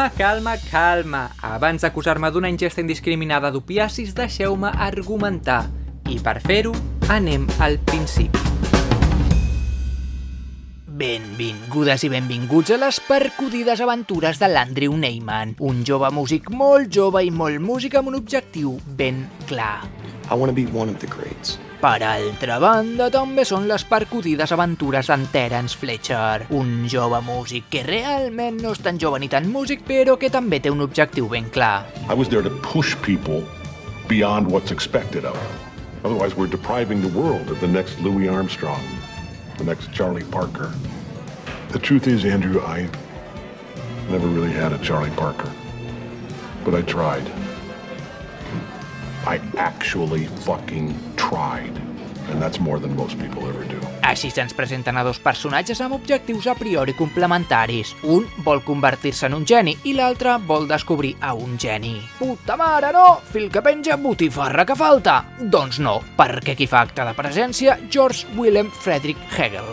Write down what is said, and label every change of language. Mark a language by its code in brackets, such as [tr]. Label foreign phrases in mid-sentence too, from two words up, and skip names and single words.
[ca] Abans d'acusar-me d'una ingesta indiscriminada d'opiacis, deixeu-me argumentar. I per fer-ho, anem al principi. Benvingudes i benvinguts a les percudides aventures de l'Andrew Neiman, un jove músic molt jove i molt músic amb un objectiu ben clar. [en] I want to be one of the greats. [ca] Per altra banda, també són les percudides aventures d'en Terence Fletcher, un jove músic que realment no és tan jove ni tan músic, però que també té un objectiu ben clar. [en] I was there to push people beyond what's expected of them. Otherwise, we're depriving the world of the next Louis Armstrong, the next Charlie Parker. The truth is, Andrew, I never really had a Charlie Parker, but I tried. I actually fucking tried. And that's more than most people ever do. [ca] Així se'ns presenten a dos personatges amb objectius a priori complementaris. Un vol convertir-se en un geni i l'altre vol descobrir a un geni. Puta mare, no! Fil que penja, botifarra que falta! Doncs no, perquè qui fa acte de presència, George Wilhelm Friedrich Hegel.